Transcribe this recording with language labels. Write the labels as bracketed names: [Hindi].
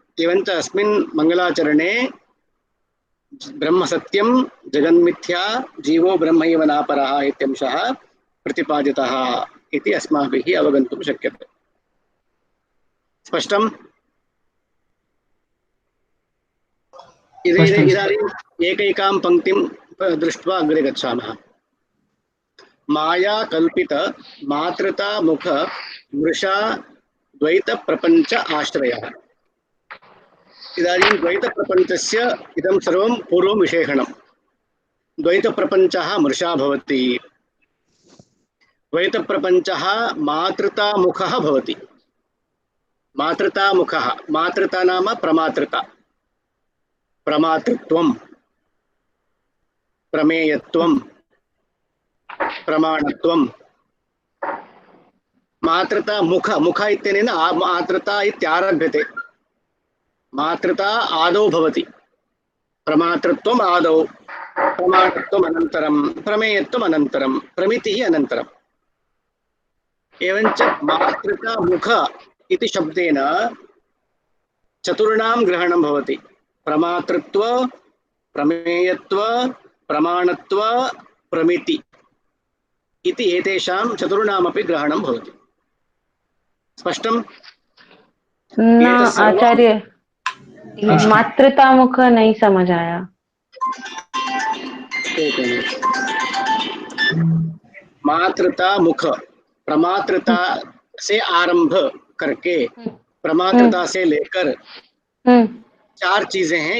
[Sanskrit] एवञ्च अस्मिन् मङ्गलाचरणे ब्रह्मसत्यं जगन्मिथ्या, जीवो ब्रह्मैव नापरः इत्यंशः प्रतिपादितः इति अस्माभिः अवगन्तुं शक्यते। स्पष्टम्? इदानीम् एकैकां पङ्क्तिं दृष्ट्वा अग्रे गच्छामः। माया कल्पित मातृता मुख मृषा द्वैत प्रपंच आश्रयः। इदानीं द्वैत प्रपंचस्य इदं सर्वं पूर्वं विशेषणं। द्वैत प्रपंचः मृषा भवति, द्वैत प्रपंचः मातृता मुखः भवति। मातृता मुखः, मातृता नाम प्रमातृता, प्रमातृत्वं, प्रमेयत्वं, प्रमाणत्वं। मातृता मुख, मुख इत्यनेन मातृता इत्यारभ्यते। मातृता आदौ भवति, प्रमातृत्वम् आदौ, प्रमाणत्वम् अनन्तरं, प्रमेयत्वम् अनन्तरं, प्रमितिः अनन्तरम्। एवञ्च मातृता मुख इति शब्देन चतुर्णां ग्रहणं भवति। प्रमातृत्व, प्रमेयत्व, प्रमाणत्व, प्रमिति इति एतेषां चतुर्णामपि ग्रहणं भवति। स्पष्टं? [Hindi] ना आचार्य, मातृता मुख नहीं समझ आया। मातृता मुख, प्रमातृता से आरंभ करके प्रमातृता से लेकर 4 चीजें हैं।